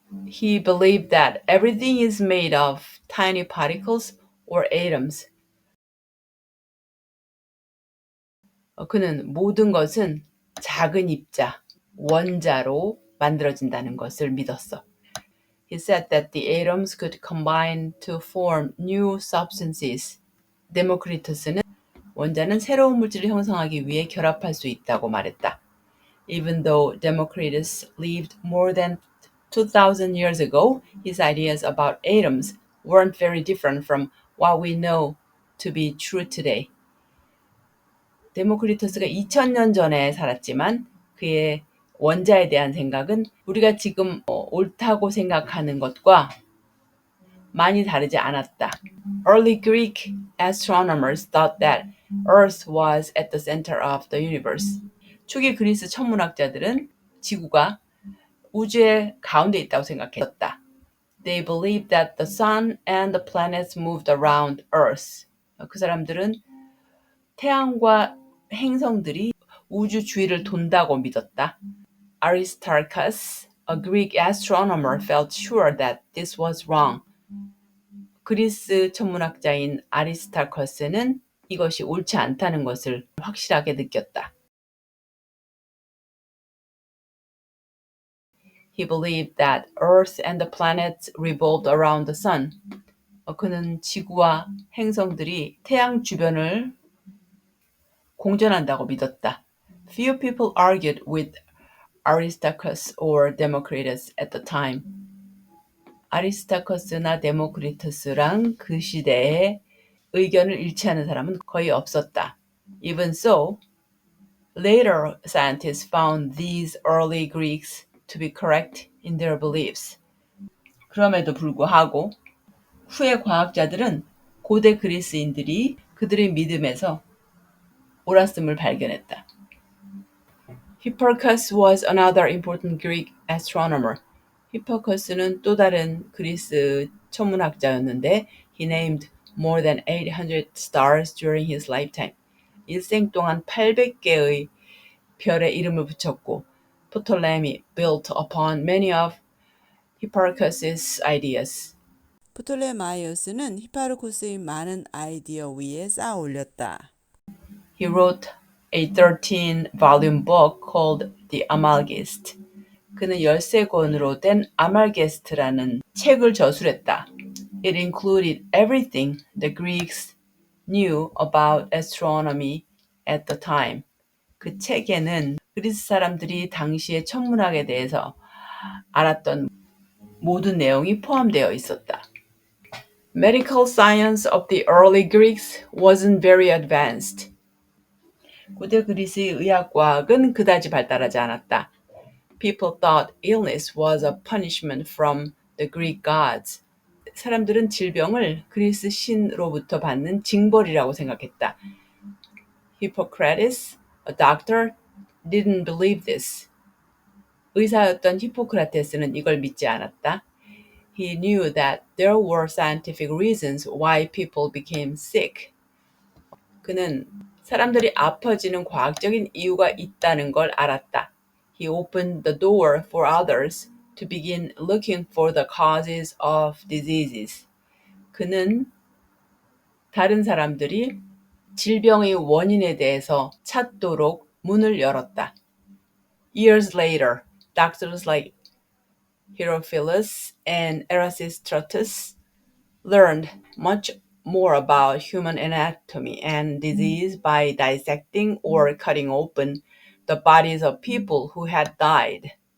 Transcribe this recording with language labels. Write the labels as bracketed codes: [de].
[en] He believed that everything is made of tiny particles or atoms. [ko] 그는 모든 것은 작은 입자, 원자로 만들어진다는 것을 믿었어. [en] He said that the atoms could combine to form new substances. [ko] 데모크리토스는 원자는 새로운 물질을 형성하기 위해 결합할 수 있다고 말했다. [en] Even though Democritus lived more than 2,000 years ago, his ideas about atoms weren't very different from what we know to be true today. [ko] 데모크리토스가 2000년 전에 살았지만 그의 원자에 대한 생각은 우리가 지금 옳다고 생각하는 것과 많이 다르지 않았다. [en] Early Greek astronomers thought that Earth was at the center of the universe. [ko] 초기 그리스 천문학자들은 지구가 우주의 가운데 있다고 생각했었다. [en] They believed that the sun and the planets moved around Earth. [ko] 그 사람들은 태양과 행성들이 우주 주위를 돈다고 믿었다. [en] Aristarchus, a Greek astronomer, felt sure that this was wrong. [ko] 그리스 천문학자인 아리스타커스는 이것이 옳지 않다는 것을 확실하게 느꼈다. [en] He believed that Earth and the planets revolved around the sun. [ko] 그는 지구와 행성들이 태양 주변을 공전한다고 믿었다. [en] Few people argued with Aristarchus or Democritus at the time. [ko] 아리스타커스나 데모크리투스랑 그 시대에 의견을 일치하는 사람은 거의 없었다. [en] Even so, later scientists found these early Greeks to be correct in their beliefs. [ko] 그럼에도 불구하고 후의 과학자들은 고대 그리스인들이 그들의 믿음에서 옳았음을 발견했다. [en] Hipparchus was another important Greek astronomer. [ko] 히퍼커스는 또 다른 그리스 천문학자였는데 [en] he named more than 800 stars during his lifetime. [ko] 일생 동안 800개의 별의 이름을 붙였고 [en] Ptolemy built upon many of Hipparchus's ideas. [ko] 프톨레마이오스는 히파르코스의 많은 아이디어 위에 쌓아 올렸다. [en] He wrote a 13-volume book called The Amalgist. [ko] 그는 13권으로 된 아말게스트라는 책을 저술했다. [en] It included everything the Greeks knew about astronomy at the time. [ko] 그 책에는 그리스 사람들이 당시의 천문학에 대해서 알았던 모든 내용이 포함되어 있었다. [en] Medical science of the early Greeks wasn't very advanced. [ko] 고대 그리스의 의학과학은 그다지 발달하지 않았다. [en] People thought illness was a punishment from the Greek gods. [ko] 사람들은 질병을 그리스 신으로부터 받는 징벌이라고 생각했다. [en] Hippocrates, a doctor, didn't believe this. [ko] 의사였던 히포크라테스는 이걸 믿지 않았다. [en] He knew that there were scientific reasons why people became sick. [ko] 그는 사람들이 아파지는 과학적인 이유가 있다는 걸 알았다. [en] He opened the door for others to begin looking for the causes of diseases. [ko] 그는 다른 사람들이 질병의 원인에 대해서 찾도록 문을 열었다. [en] Years later, doctors like Herophilus and Erasistratus learned much more about human anatomy and disease by dissecting or cutting open the bodies of people who had died.